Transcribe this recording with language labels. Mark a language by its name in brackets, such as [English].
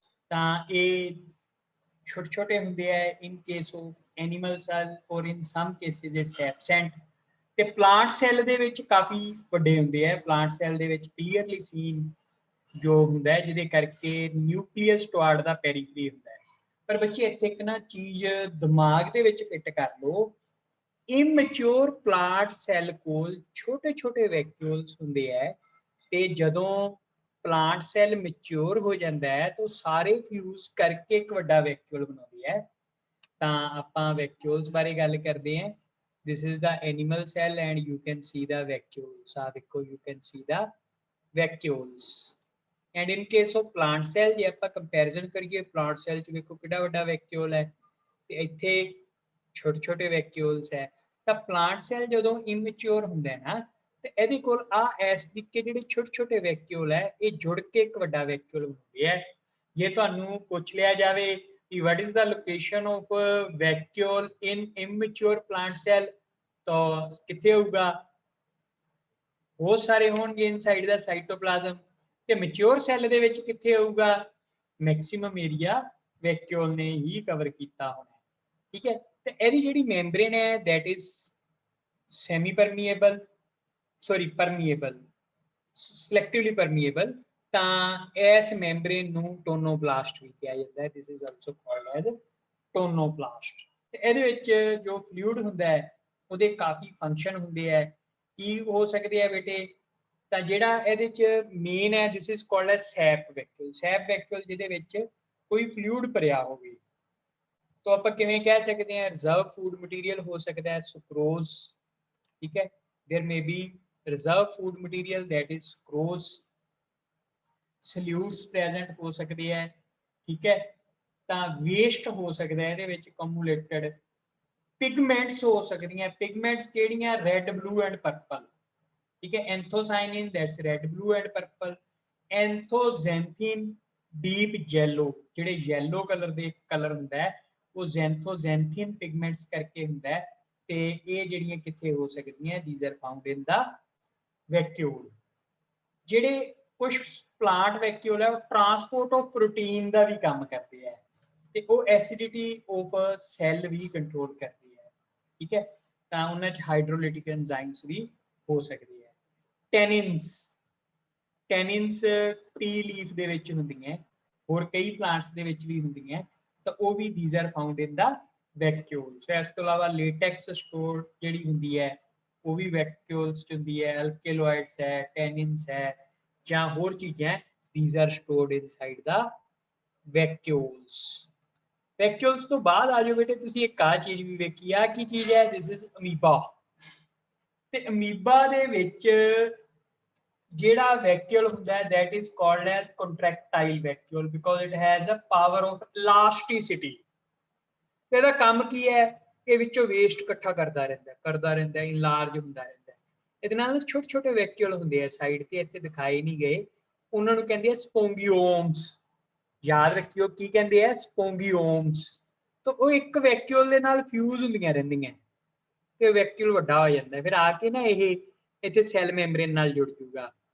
[Punjabi] ਤਾਂ ਇਹ ਛੋਟੇ ਛੋਟੇ ਹੁੰਦੇ ਆ [English] in case of animal cell or in some cases it's absent। [Punjabi] ਤੇ ਪਲਾਂਟ ਸੈੱਲ ਦੇ ਵਿੱਚ ਕਾਫੀ ਵੱਡੇ ਹੁੰਦੇ ਆ। ਪਲਾਂਟ ਸੈੱਲ ਦੇ ਵਿੱਚ ਕਲੀਅਰਲੀ ਸੀਨ ਜੋ ਹੁੰਦਾ ਹੈ ਜਿਹਦੇ ਕਰਕੇ ਨਿਊਕਲੀਅਸ ਟੁਆਰਡ ਦਾ ਪੈਰੀਫਰੀ ਹੁੰਦਾ ਹੈ। ਪਰ ਬੱਚੇ ਇੱਥੇ ਇੱਕ ਨਾ ਚੀਜ਼ ਦਿਮਾਗ ਦੇ ਵਿੱਚ ਫਿੱਟ ਕਰ ਲਓ, ਇਮੈਚੁਰ ਪਲਾਂਟ ਸੈੱਲ ਕੋਲ ਛੋਟੇ ਛੋਟੇ ਵੈਕਿਊਲਸ ਹੁੰਦੇ ਹੈ ਤੇ ਜਦੋਂ ਪਲਾਂਟ ਸੈੱਲ ਮੈਚੁਰ ਹੋ ਜਾਂਦਾ ਹੈ ਤਾਂ ਸਾਰੇ ਫਿਊਜ਼ ਕਰਕੇ ਇੱਕ ਵੱਡਾ ਵੈਕਿਊਲ ਬਣਾਉਂਦੀ ਹੈ। ਤਾਂ ਆਪਾਂ ਵੈਕਿਊਲਸ ਬਾਰੇ ਗੱਲ ਕਰਦੇ ਹਾਂ। [English] This is the animal cell and you can see the vacuoles। [Punjabi] ਆ ਦੇਖੋ [English] you can see the vacuoles। and in case of plant cell [Punjabi] ਜੇ ਆਪਾਂ ਕੰਪੈਰੀਜ਼ਨ ਕਰੀਏ plant cell ਚ ਵੇਖੋ ਕਿੰਨਾ ਵੱਡਾ ਵੈਕਿਊਲ ਹੈ ਤੇ ਇੱਥੇ ਛੋਟੇ ਛੋਟੇ ਵੈਕਿਊਲਸ ਹੈ। ਤਾਂ ਪਲਾਂਟ ਸੈੱਲ ਜਦੋਂ ਇਮੈਚੁਰ ਹੁੰਦਾ ਹੈ ਨਾ ਤੇ ਇਹਦੇ ਕੋਲ ਆ ਇਸ ਤਰੀਕੇ ਜਿਹੜੇ ਛੋਟੇ ਛੋਟੇ ਵੈਕਿਊਲ ਹੈ ਇਹ ਜੁੜ ਕੇ ਇੱਕ ਵੱਡਾ ਵੈਕਿਊਲ ਬਣਦੇ ਹੈ। ਜੇ ਤੁਹਾਨੂੰ ਪੁੱਛ ਲਿਆ ਜਾਵੇ ਕਿ [English] what is the location of vacuole in immature plant cell [Punjabi] ਤਾਂ ਕਿੱਥੇ ਹੋਊਗਾ? ਬਹੁਤ ਸਾਰੇ ਹੋਣਗੇ ਇਨਸਾਈਡ ਦਾ ਸਾਈਟੋਪਲਾਜ਼ਮ। ਤੇ ਮੈਚੁਰ ਸੈੱਲ ਦੇ ਵਿੱਚ ਕਿੱਥੇ ਹੋਊਗਾ? ਮੈਕਸਿਮਮ ਏਰੀਆ ਵੈਕਿਊਲ ਨੇ ਹੀ ਕਵਰ ਕੀਤਾ ਹੋਣਾ। ਠੀਕ ਹੈ, ਤੇ ਇਹਦੀ ਜਿਹੜੀ ਮੈਂਬਰੇਨ ਹੈ [English] that is semi permeable, sorry permeable, selectively permeable। [Punjabi] ਤਾਂ ਇਸ ਮੈਂਬਰੇਨ ਨੂੰ ਟੋਨੋਬਲਾਸਟ ਵੀ ਕਿਹਾ ਜਾਂਦਾ ਹੈ। [English] this is also called as tonoplast. [Punjabi] ਤੇ ਇਹਦੇ ਵਿੱਚ ਜੋ ਫਲੂਇਡ ਹੁੰਦਾ ਹੈ ਉਹਦੇ ਕਾਫੀ ਫੰਕਸ਼ਨ ਹੁੰਦੇ ਹੈ। ਕੀ ਹੋ ਸਕਦੇ ਆ ਬੇਟੇ? ਤਾਂ ਜਿਹੜਾ ਇਹਦੇ ਚ ਮੇਨ ਹੈ [English] this is called as [Punjabi] sap vacuole. Sap vacuole ਜਿਹਦੇ ਵਿੱਚ ਕੋਈ ਫਲੂਇਡ ਭਰਿਆ ਹੋਵੇ ਤਾਂ ਆਪਾਂ ਕਿਵੇਂ ਕਹਿ ਸਕਦੇ ਹਾਂ? ਰਿਜ਼ਰਵ ਫੂਡ ਮਟੀਰੀਅਲ ਹੋ ਸਕਦਾ ਹੈ ਸੁਕਰੋਜ਼। ਠੀਕ ਹੈ, [English] there may be reserve food material that is sucrose। [Punjabi] ਸੋਲਿਊਟਸ present ਹੋ ਸਕਦੇ ਹੈ। ਠੀਕ ਹੈ, ਤਾਂ ਵੇਸਟ ਹੋ ਸਕਦਾ ਹੈ ਇਹਦੇ ਵਿੱਚ ਕਮੂਲੇਟਡ। ਪਿਗਮੈਂਟਸ ਹੋ ਸਕਦੀਆਂ। ਪਿਗਮੈਂਟਸ ਕਿਹੜੀਆਂ? Red blue and purple. ਠੀਕ ਹੈ, ਐਂਥੋਸਾਇਨਿਨ that's red blue and purple. ਐਂਥੋਜ਼ੈਂਥਿਨ deep yellow, ਜਿਹੜੇ ਯੈਲੋ ਕਲਰ ਦੇ ਕਲਰ ਹੁੰਦਾ ਹੈ ਉਹ ਜ਼ੈਂਥੋਜ਼ੈਂਥਿਨ ਪਿਗਮੈਂਟਸ ਕਰਕੇ ਹੁੰਦਾ ਹੈ। ਤੇ ਇਹ ਜਿਹੜੀਆਂ ਕਿੱਥੇ ਹੋ ਸਕਦੀਆਂ? [English] these are found in the vacuole। [Punjabi] ਜਿਹੜੇ ਕੁਝ ਪਲਾਂਟ ਵੈਕਿਊਲ ਹੈ ਉਹ ਟਰਾਂਸਪੋਰਟ ਆਫ ਪ੍ਰੋਟੀਨ ਦਾ ਵੀ ਕੰਮ ਕਰਦੇ ਹੈ ਤੇ ਉਹ acidity of cell we control ਕਰਦੇ ਹੈ। ਠੀਕ ਹੈ, ਤਾਂ ਉਹਨਾਂ ਚ ਹਾਈਡਰੋਲਿਟਿਕ ਐਂਜ਼ਾਈਮਸ ਵੀ ਹੋ ਸਕਦੀ ਹੈ। ਟੈਨਿਨਸ, ਟੈਨਿਨਸ ਟੀ ਲੀਫ ਦੇ ਵਿੱਚ ਹੁੰਦੀਆਂ, ਹੋਰ ਕਈ ਪਲਾਂਟਸ ਦੇ ਵਿੱਚ ਵੀ ਹੁੰਦੀਆਂ, ਤਾਂ ਉਹ ਵੀ [English] these are found in the vacuole। [Punjabi] ਸੋ ਇਸ ਤੋਂ ਇਲਾਵਾ ਲੇਟੈਕਸ ਸਟੋਰ ਜਿਹੜੀ ਹੁੰਦੀ ਹੈ ਉਹ ਵੀ ਵੈਕਿਊਲਸ ਚ ਹੁੰਦੀ ਹੈ। ਐਲਕੇਲੋਇਡਸ ਹੈ, ਟੈਨਿਨਸ ਹੈ ਜਾਂ ਹੋਰ ਚੀਜ਼ਾਂ [English] these are stored inside the vacuoles। [Punjabi] Vacuoles ਤੋਂ ਬਾਅਦ ਆ ਜਾਓ ਬੇਟੇ ਤੁਸੀਂ ਇੱਕ ਆ ਚੀਜ਼ ਵੀ ਵੇਖੀ ਆ। ਕੀ ਚੀਜ਼ ਹੈ? [English] this is [Punjabi] amoeba. ਤੇ ਅਮੀਬਾ ਦੇ ਵਿੱਚ ਜਿਹੜਾ ਵੈਕਿਊਲ ਹੁੰਦਾ ਹੈ [English] that is called as contractile vacuole because it has a power of elasticity। [Punjabi] ਇਹਦਾ ਕੰਮ ਕੀ ਹੈ? ਇਹ ਵਿੱਚੋਂ ਵੇਸਟ ਇਕੱਠਾ ਕਰਦਾ ਰਹਿੰਦਾ ਇਨਲਾਰਜ ਹੁੰਦਾ ਰਹਿੰਦਾ। ਇਹਦੇ ਨਾਲ ਛੋਟੇ ਛੋਟੇ ਵੈਕਿਊਲ ਹੁੰਦੇ ਆ ਸਾਈਡ ਤੇ, ਇੱਥੇ ਦਿਖਾਏ ਨਹੀਂ ਗਏ, ਉਹਨਾਂ ਨੂੰ ਕਹਿੰਦੇ ਆ ਸਪੋਂਗੀਓਮਸ। ਯਾਦ ਰੱਖਿਓ ਕੀ ਕਹਿੰਦੇ ਆ? ਸਪੋਂਗੀਓਮਸ। ਤਾਂ ਉਹ ਇੱਕ ਵੈਕਿਊਲ ਦੇ ਨਾਲ ਫਿਊਜ਼ ਹੁੰਦੀਆਂ ਰਹਿੰਦੀਆਂ ਤੇ ਵੈਕਿਊਲ ਵੱਡਾ ਹੋ ਜਾਂਦਾ, ਫਿਰ ਆ ਕੇ ਨਾ ਇਹ ਇੱਥੇ ਸੈੱਲ ਮੈਂਬਰੇਨ ਨਾਲ ਜੁੜ ਜੂਗਾ।